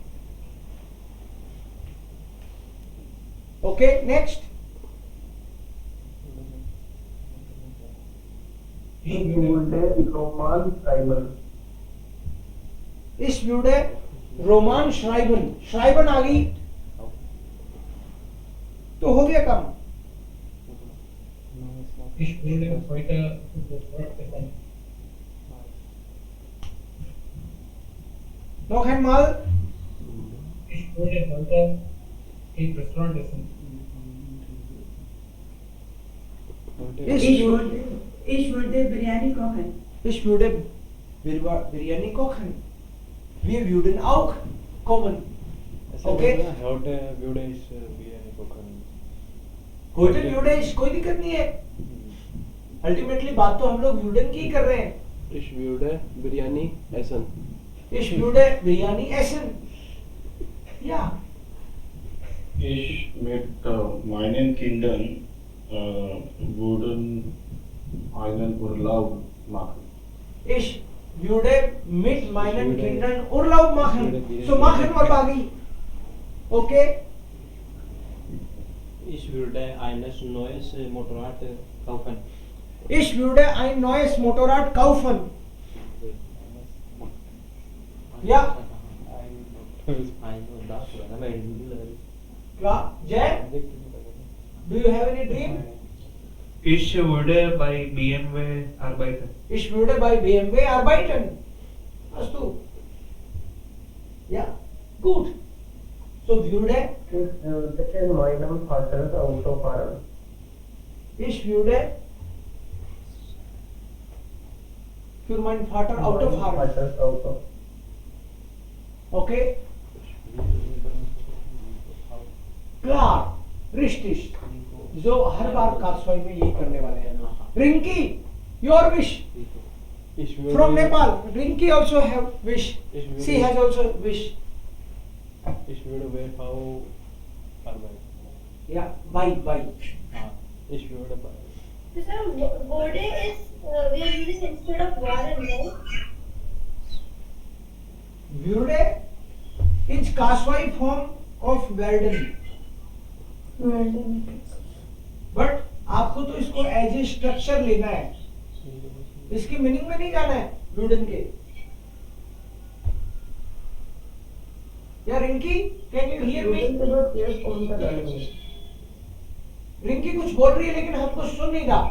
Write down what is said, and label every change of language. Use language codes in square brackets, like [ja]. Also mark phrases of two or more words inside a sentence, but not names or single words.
[en] Okay, next। [de] Ich würde Roman schreiben. ich würde Roman schreiben, schreiben [hi] आ गई तो हो गया काम। [de] Ich würde heute sofort bekommen. Noch einmal. Ich würde heute im Restaurant essen. Ich würde Biryani kochen. Ich würde Biryani kochen. Wir würden auch kommen. Okay. heute würde ich Biryani kochen. Heute würde ich, [hi] कोई दिक्कत नहीं है. Ultimately बात तो हम लोग würden की ही कर रहे हैं. [de] Ich würde Biryani essen. Ich würde Biryani essen. Ja. Ich mit meinen Kindern würden einen Urlaub machen. Ich würde mit meinen Kindern Urlaub machen. So machen wir Bagi. Okay? Ich würde ein neues Motorrad kaufen. Ich würde ein neues Motorrad kaufen. Ja. Klar. [en] Jay, do you have any dream? [de] Ich würde bei BMW arbeiten. Ich würde bei BMW arbeiten. Hast du? Ja. Gut. So würde Ich würde meinem Vater Auto fahren. ich würde für meinen Vater Auto fahren. Vaters Auto. Okay? Klar. Richtig. [hi] So हर बार कासवाई में यही करने वाले हैं. [en] Rinki, your wish. [de] Ich würde [en] From Nepal, Rinki also have wish. [de] Ich würde- [en] She has also wish. [de] Ich würde WV arbeiten. [en] Yeah, bye. [de] Ich würde bei [en] So sir, Bode is we are using instead of waren, right? Würde is Kaswai form of Werden. [hi] But आपको तो इसको [en] as a structure [hi] लेना है. इसकी मीनिंग में नहीं जाना है वुडन के. [en] या रिंकी, can you hear me? [hi] के बाद ये कौन सा डालेंगे? रिंकी कुछ बोल रही है लेकिन हमको सुन नहीं रहा.